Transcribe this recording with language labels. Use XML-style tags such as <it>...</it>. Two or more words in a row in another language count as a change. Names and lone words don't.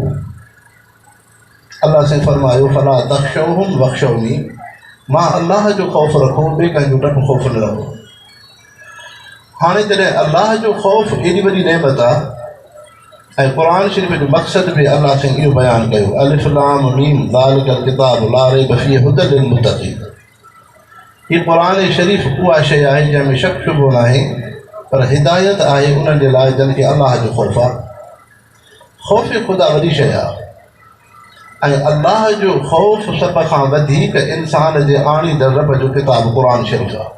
<sd>अल्लाह से फरमायो,</sd> <ar>فلا تخشوهم واخشوني,</ar> <sd>मां अल्लाह जो ख़ौफ़ रखो, ॿिए कंहिंजो डपु ख़ौफ़ न रखो। हाणे जॾहिं अल्लाह जो ख़ौफ़ एॾी वॾी नेमत आहे ऐं क़ुरान शरीफ़ जो मक़सद बि अल्लाह साईं इहो बयानु कयो,</sd> <ar>الم ذلك الكتاب لا ريب فيه هدى للمتقين.</ar> <sd>हीउ क़ुरान शरीफ़ उहा शइ आहे जंहिंमें शक शुबो न आहे, पर हिदायत आहे उन्हनि जे लाइ जिन खे अल्लाह जो ख़ौफ़ आहे। ख़ौफ़ ख़ुदा वॾी शइ आहे ऐं अल्लाह जो ख़ौफ़ सभ खां वधीक इंसान जे आणींदड़ रब जो किताब क़ुरान शरीफ़ आहे।</sd>